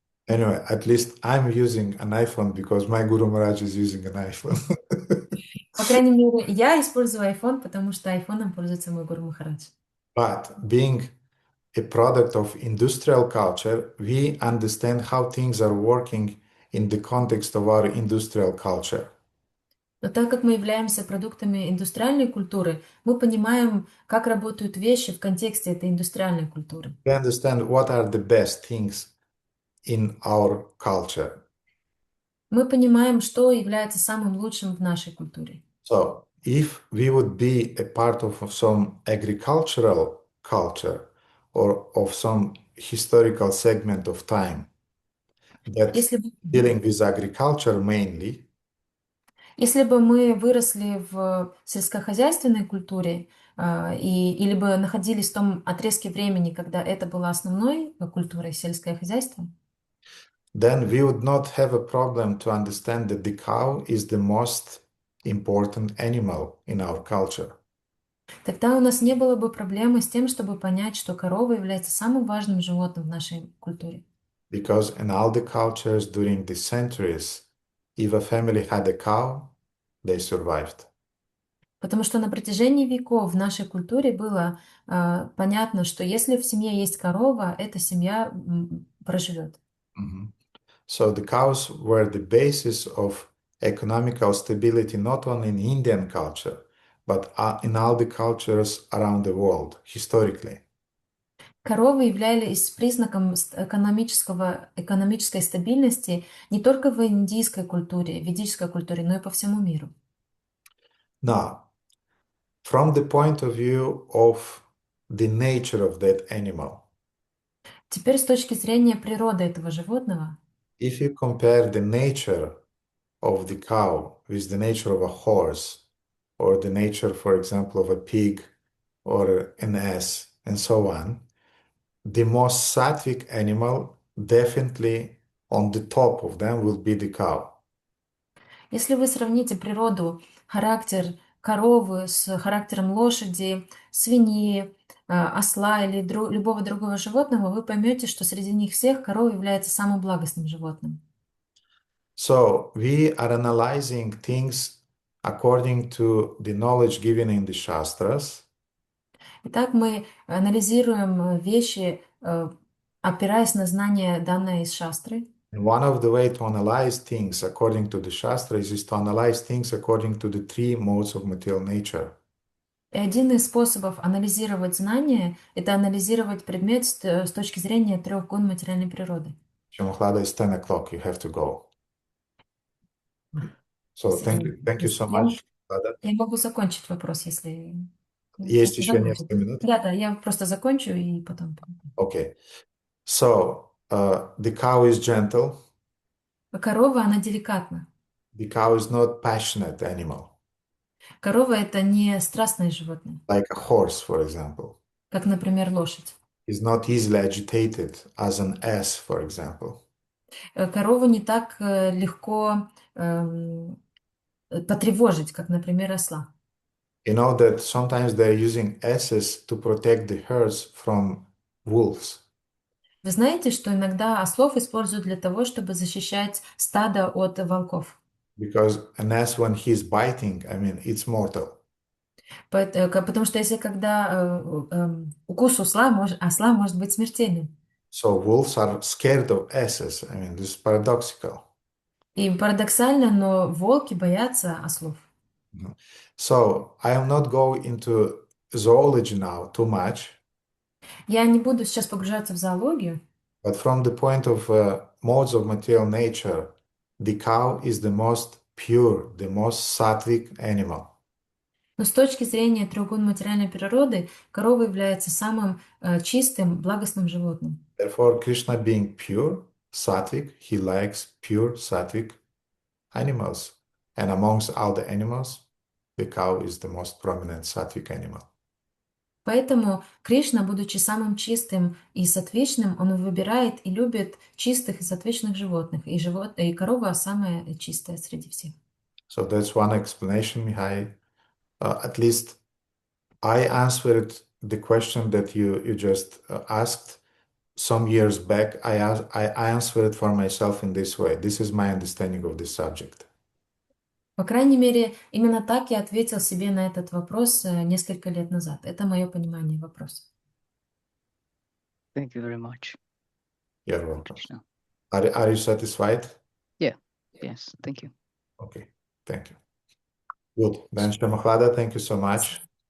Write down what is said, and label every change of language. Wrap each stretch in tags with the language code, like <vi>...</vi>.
<en>Anyway, at least I'm using an iPhone because my Guru Maharaj is using an iPhone.</en> <ru>По крайней мере, я использую iPhone, потому что iPhone пользуется мой Гуру Махарадж.</ru> <en>But being a product of industrial culture, we understand how things are working in the context of our industrial culture.</en> <ru>Но так как мы являемся продуктами индустриальной культуры, мы понимаем, как работают вещи в контексте этой индустриальной культуры.</ru> <en>We understand what are the best things in our culture.</en> <ru>Мы понимаем, что является самым лучшим в нашей культуре.</ru> <en>So, if we would be a part of some agricultural culture or of some historical segment of time that's dealing with agriculture mainly,</en> <ru>Если бы мы выросли в сельскохозяйственной культуре или бы находились в том отрезке времени, когда это была основной культурой сельское хозяйство,</ru> <en>then we would not have a problem to understand that the cow is the most important animal in our culture.</en> <ru>тогда у нас не было бы проблемы с тем, чтобы понять, что корова является самым важным животным в нашей культуре.</ru> <en>Because in all the cultures during the centuries, if a family had a cow, they survived.</en> <ru>Потому что на протяжении веков в нашей культуре было понятно, что если в семье есть корова, эта семья проживет.</ru> <en>So the cows were the basis of economical stability not only in Indian culture, but in all the cultures around the world, historically.</en> <ru>Коровы являлись признаком экономической стабильности не только в индийской культуре, ведической культуре, но и по всему миру.</ru> <en>Now, from the point of view of the nature of that animal,</en> <ru>теперь с точки зрения природы этого животного,</ru> <en>if you compare the nature of the cow with the nature of a horse, or the nature, for example, of a pig or an ass, and so on, the most sattvic animal definitely on the top of them will be the cow.</en> <ru>Если вы сравните природу, характер коровы с характером лошади, свиньи, осла или любого другого животного, вы поймете, что среди них всех корова является самым благостным животным.</ru> <en>So we are analyzing things according to the knowledge given in the Shastras.</en> <ru>Итак, мы анализируем вещи, опираясь на знания, данные из шастры.</ru> <en>And one of the way to analyze things according to the Shastras is to analyze things according to the three modes of material nature.</en> <ru>И один из способов анализировать знания – это анализировать предмет с точки зрения трех гун материальной природы.</ru> <en>Shamaklada, it's 10 o'clock, you have to go. So thank you so much.</en> <ru>Я могу закончить вопрос, если... Есть еще несколько минут? Да, я просто закончу и потом...</ru> <en>Okay. So, the cow is gentle.</en> <ru>Корова, она деликатна.</ru> <en>The cow is not passionate animal,</en> <ru>Корова — это не страстное животное,</ru> <en>like a horse, for example.</en> <ru>как, например, лошадь.</ru> <en>Is not easily agitated as an ass, for example.</en> <ru>Корову не так легко потревожить, как, например, осла.</ru> <en>You know that sometimes they're using asses to protect the herds from wolves.</en> <ru>Вы знаете, что иногда ослов используют для того, чтобы защищать стадо от волков?</ru> <en>Because an ass, when he's biting, I mean, it's mortal.</en> <ru>Потому что если когда укус осла может быть смертельным.</ru> <en>So wolves are scared of asses. I mean, this is paradoxical.</en> <ru>И парадоксально, но волки боятся ослов.</ru> <en>So I am not going into zoology now too much.</en> <ru>Я не буду сейчас погружаться в зоологию.</ru> <en>But from the point of modes of material nature, the cow is the most pure, the most sattvic animal.</en> <ru>Но с точки зрения треугон материальной природы, корова является самым чистым, благостным животным.</ru> <en>Therefore, Krishna being pure, sattvic, he likes pure, sattvic animals. And amongst all the animals, the cow is the most prominent sattvic animal.</en> <ru>Поэтому Кришна, будучи самым чистым и сатвичным, он выбирает и любит чистых и сатвичных животных. И корова самая чистая среди всех.</ru> <en>So that's one explanation, Mihai. At least I answered the question that you just asked some years back. I answered for myself in this way. This is my understanding of this subject.</en> <ru>По крайней мере, именно так я ответил себе на этот вопрос несколько лет назад. Это мое понимание вопроса.</ru> <en>Thank you very much. You're welcome. Krishna. Are you satisfied? Yeah. Yes. Thank you. Okay. Thank you. Good. Then Shamahlada, thank you so much.</en>